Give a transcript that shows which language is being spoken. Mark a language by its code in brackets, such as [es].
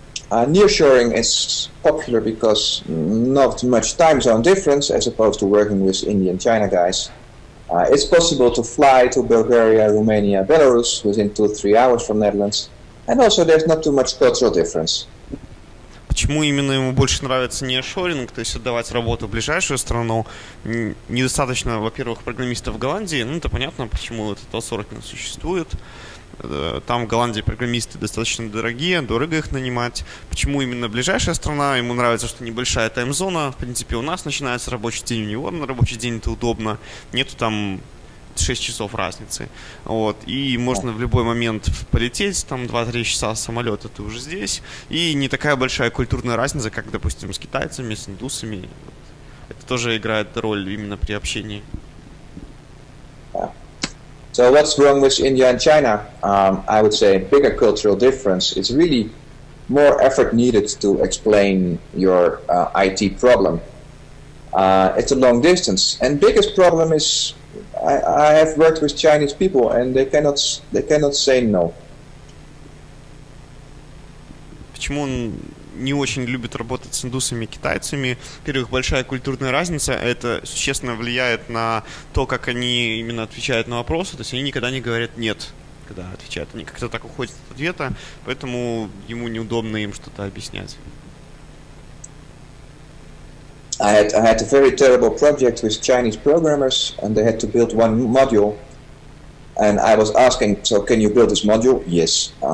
[en] Nearshoring is popular because not much time zone difference as opposed to working with India and China guys. It's possible to fly to Bulgaria, Romania, Belarus within 2-3 hours from Netherlands. And also there's not too much cultural difference. [ru] Почему именно ему больше нравится неаршоринг, то есть отдавать работу в ближайшую страну? Недостаточно, во-первых, программистов в Голландии. Это понятно, почему этот аутсорсинг существует. Там в Голландии программисты достаточно дорогие, дорого их нанимать. Почему именно ближайшая страна? Ему нравится, что небольшая таймзона. В принципе, у нас начинается рабочий день, у него на рабочий день это удобно. Нету там 6 часов разницы. Вот. И можно в любой момент полететь, там 2-3 часа самолета ты уже здесь. И не такая большая культурная разница, как, допустим, с китайцами, с индусами. Это тоже играет роль именно при общении. [en] So what's wrong with India and China? I would say bigger cultural difference. It's really more effort needed to explain your IT problem. It's a long distance. And biggest problem is I have worked with Chinese people and they cannot say no. [ru] Почему он не очень любит работать с индусами и китайцами? Во-первых, большая культурная разница, это существенно влияет на то, как они именно отвечают на вопросы, то есть они никогда не говорят «нет», когда отвечают, они как-то так уходят от ответа, поэтому ему неудобно им что-то объяснять. [en] I had a very terrible project with Chinese programmers and they had to build one module and I was asking, so can you build this module? Yes.